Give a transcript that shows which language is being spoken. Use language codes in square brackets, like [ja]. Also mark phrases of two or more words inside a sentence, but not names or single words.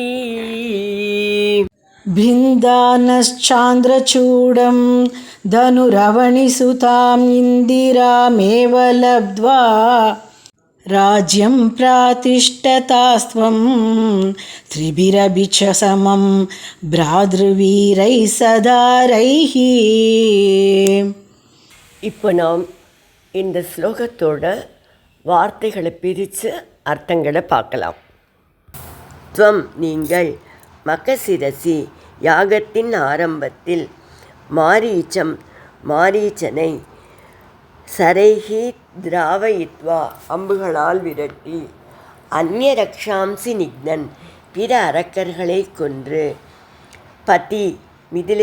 [sa] भिन्दानश्चान्द्रचूडं धनुरवनिसुताम् इन्दिरामेव लब्ध्वा. राज्यं प्रातिष्ठतास्त्वं त्रिभिरपि च समं भ्रातृवीरैः सदारैः. [ta] இப்போ நாம் இந்த ஸ்லோகத்தோட வார்த்தைகளை பிரித்து அர்த்தங்களை பார்க்கலாம். துவம் நீங்கள், மகசிரசி யாகத்தின் ஆரம்பத்தில், மாரீச்சம் மாரீச்சனை, [sa] शरैः द्रावयित्वा [ta] அம்புகளால் விரட்டி, [sa] अन्यरक्षांसि निघ्नन् [ta] பிற அரக்கர்களை கொன்று, பதி மிதிலை